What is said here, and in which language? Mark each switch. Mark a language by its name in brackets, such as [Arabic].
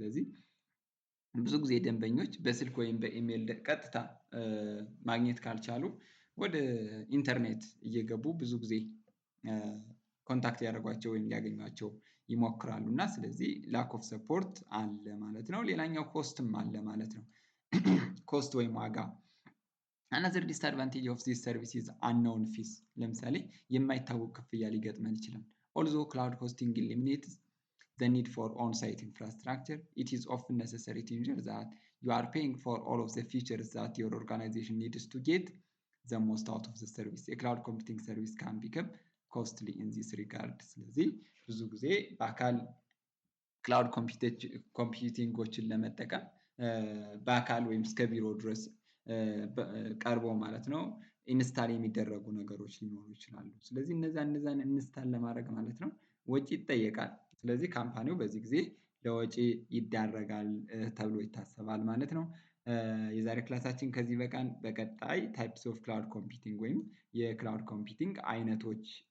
[Amharic] ስለዚህ ብዙ ጊዜ ደንበኞች በስልክ ወይም በኢሜል ቀጥታ ማግኘት ካልቻሉ ወደ ኢንተርኔት እየገቡ ብዙ ጊዜ ኮንታክት ያደርጓቸው ወይም ሊያገኟቸው ይሞክራሉ እና ስለዚህ ላክ ኦፍ ሰፖርት አለ ማለት ነው። ሌላኛው ኮስትም አለ ማለት ነው። ኮስት ወይም ዋጋ። [English] Another disadvantage of this service is unknown fees. [Amharic] ለምሳሌ የማይታወቅ ክፍያ ሊገጥመን ይችላል። [English] Although cloud hosting eliminates the need for on-site infrastructure, it is often necessary to ensure that you are paying for all of the features that your organization needs to get the most out of the service. A cloud computing service can become costly in this regard. [Amharic] ስለዚህ ብዙ ጊዜ በአካል ክላውድ ኮምፒውቲንጎችን ለመጠቀም በአካል ወይም እስከ ቢሮ ድረስ ቀርቦ ማለት ነው ኢንስታል የሚደረጉ ነገሮች ሊኖሩ ይችላሉ። ስለዚህ እነዛን ኢንስታል ለማድረግ ማለት ነው ወጪ ይጠየቃል። ስለዚህ ካምፓኒው በዚህ ጊዜ ለወጪ ይዳረጋል ተብሎ ይታሰባል ማለት ነው። የዛሬ ክላሳችን ከዚህ በቃን። በቀጣይ ታይፕስ ኦፍ ክላውድ ኮምፒውቲንግ ወይም የክላውድ ኮምፒውቲንግ አይነቶች